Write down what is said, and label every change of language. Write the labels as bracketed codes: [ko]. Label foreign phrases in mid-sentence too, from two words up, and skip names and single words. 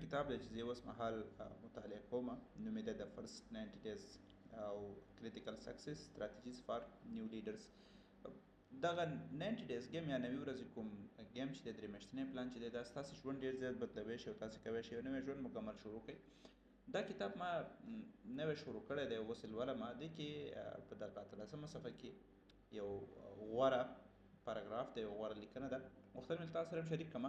[ps] کتاب دی چې زه اوس مهال مطالعه کوم، نوم یې دی د فرست 90 days او [en] critical success strategies for new leaders. [ps] دغه 90 days ګیم یا 90 ورځې کوم ګیم چې دی، درې میاشتنی پلان چې دی، دا ستاسو ژوند ډېر زیات بدلوی شي او تاسې کولی شئ یو نوی ژوند مکمل شروع کړئ. دا کتاب ما نوی شروع کړی دی، اوس یې لولم. دې کې په دغه 18مه صفحه کې یو غوره پاراګراف دی، یو غوره لیکنه ده، غوښتل مې تاسو سره هم شریک کړم.